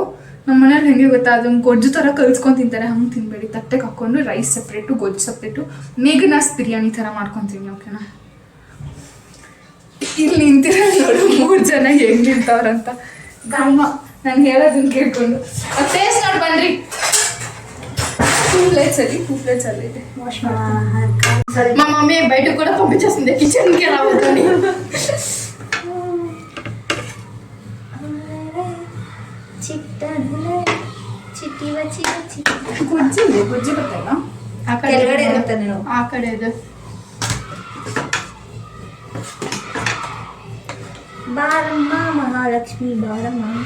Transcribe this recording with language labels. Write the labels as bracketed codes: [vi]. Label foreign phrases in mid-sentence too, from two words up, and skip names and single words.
[kn] ನಮ್ಮ ಮನೇಲಿ ಹೆಂಗೆ ಗೊತ್ತಾ, ಅದನ್ನು ಗೊಜ್ಜು ಥರ ಕಲ್ಸ್ಕೊಂಡು ತಿಂತಾರೆ. ಹಂಗೆ ತಿನ್ನಬೇಡಿ, ತಟ್ಟೆಗೆ ಹಾಕ್ಕೊಂಡು [en] rice separate [kn] ಗೊಜ್ಜು ಸಪ್ರೇಟು ಮೇಘನಾಸ್ ಬಿರಿಯಾನಿ ಥರ ಮಾಡ್ಕೊತೀನಿ. ಓಕೆನಾ? ಇಲ್ಲಿ ನಿಂತಿರೋ ನೋಡು 3 ಜನ ಹೆಂಗೆ ನಿಂತವ್ರಂತ. ಗಮ್ಮ ನಾನು ಹೇಳೋದನ್ನ ಕೇಳ್ಕೊಂಡು ಟೇಸ್ಟ್ ನೋಡಿ ಬನ್ರಿ. 2 ప్లేట్స్ ಇದೆ, వాష్ ಮಾಡ್ತೀನಿ. [te] మా మమ్మీ బయట కూడా పంపించేస్తుంది కిచెన్కి రావద్దని. [kn] ಗೊಜ್ಜು ಗೊತ್ತಲ್ಲ, ಕೆಳಗಡೆ ಇರುತ್ತೆ ನೀವು ಆ ಕಡೆ ಇದೆ. ಬಾರಮ್ಮ ಮಹಾಲಕ್ಷ್ಮಿ ಬಾರಮ್ಮ.